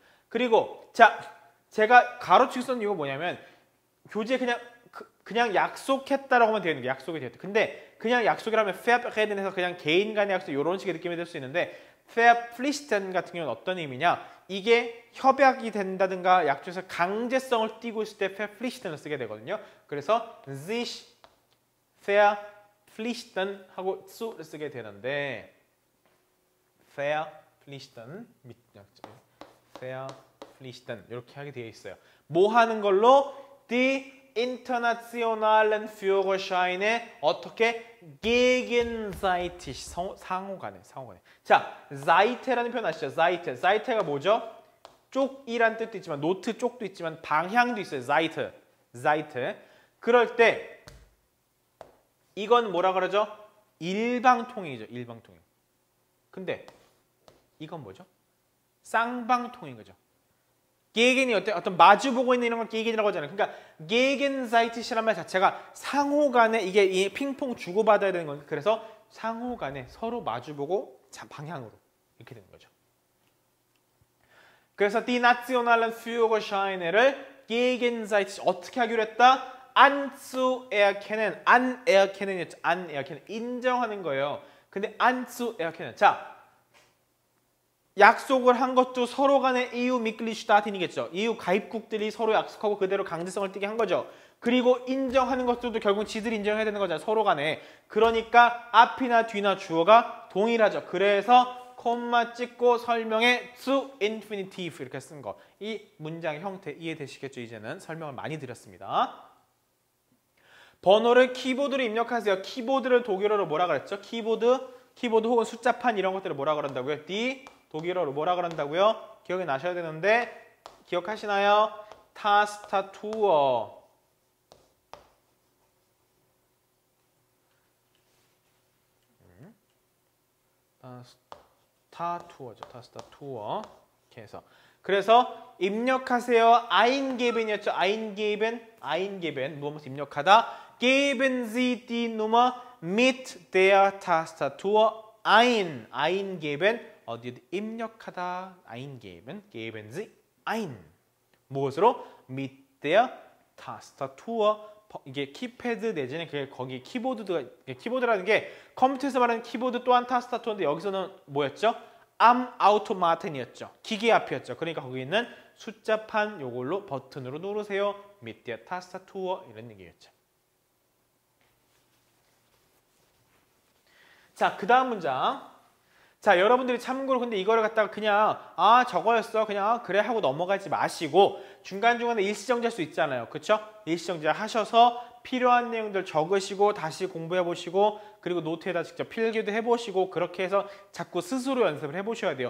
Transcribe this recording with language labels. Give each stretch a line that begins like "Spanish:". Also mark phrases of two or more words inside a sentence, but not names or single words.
Korean: 그리고 자, 제가 가로치기 썼는 이유가 뭐냐면 교재에 그냥 약속했다라고 하면 되는 게 약속이 되었다. 근데 그냥 약속이라면 verabreden해서 그냥 개인 간의 약속 이런 식의 느낌이 될 수 있는데 verpflichten 같은 경우는 어떤 의미냐? 이게 협약이 된다든가 약속에서 강제성을 띠고 있을 때 verpflichten을 쓰게 되거든요. 그래서
German: sich verpflichten
Korean: 하고 zu를 쓰게 되는데 verpflichten 이렇게 하게 되어 있어요. 뭐 하는 걸로?
German: Die internationalen Führerscheine 어떻게?
Korean: gegenseitig 상호간에. 자, Seite라는 표현 아시죠? Seite가 뭐죠? 쪽이란 뜻도 있지만 노트 쪽도 있지만 방향도 있어요. Seite. 그럴 때 이건 뭐라 그러죠? 일방통행이죠. 일방통행. 근데 이건 뭐죠? 쌍방통행인 거죠. gegen이 어떤 마주보고 있는 이런 걸 gegen이라고 하잖아요. 그러니까 gegenseitig이라는 말 자체가 상호간에 이게 핑퐁 주고받아야 되는 거니까 그래서 상호간에 서로 마주보고 방향으로 이렇게 되는 거죠. 그래서
German: die nationalen Führerscheine
Korean: 를 gegenseitig 어떻게 하기로 했다?
German: anzuerkennen, anerkennen이었죠.
Korean: anerkennen 인정하는 거예요. 근데 anzuerkennen 자. 약속을 한 것도 서로 간의
German: EU Mitgliedstaaten
Korean: 이겠죠. EU 가입국들이 서로 약속하고 그대로 강제성을 띠게 한 거죠. 그리고 인정하는 것들도 결국 지들이 인정해야 되는 거잖아요. 서로 간에. 그러니까 앞이나 뒤나 주어가 동일하죠. 그래서 콤마 찍고 설명에
English: to infinitive
Korean: 이렇게 쓴 거. 이 문장의 형태 이해되시겠죠? 이제는 설명을 많이 드렸습니다. 번호를 키보드로 입력하세요. 키보드를 독일어로 뭐라 그랬죠? 키보드 혹은 숫자판 이런 것들을 뭐라 그런다고요? 독일어로 뭐라 그런다고요? 기억이 나셔야 되는데 기억하시나요? 타스타투어. 타투어죠. 타스타투어. 이렇게 해서. 그래서 입력하세요. eingeben이었죠. eingeben 무엇을 입력하다.
German: geben Sie die Nummer mit der Tastatur ein.
Korean: eingeben 어디에 입력하다.
German: eingeben, geben Sie ein. 무엇으로? mit der Tastatur.
Korean: 이게 키패드 내지는 거기 키보드라는 게 컴퓨터에서 말하는 키보드 또한 타스타투어인데 여기서는 뭐였죠?
German: am Automaten
Korean: 이었죠. 기계 앞이었죠. 그러니까 거기 있는 숫자판 요걸로 버튼으로 누르세요.
German: mit der Tastatur
Korean: 이런 얘기였죠. 자, 그 다음 문장. 자, 여러분들이 참고로 근데 이거를 갖다가 그냥 저거였어 그냥 그래 하고 넘어가지 마시고 중간중간에 일시정지할 수 있잖아요. 그쵸? 일시정지 하셔서 필요한 내용들 적으시고 다시 공부해 보시고 그리고 노트에다 직접 필기도 해보시고 그렇게 해서 자꾸 스스로 연습을 해보셔야 돼요.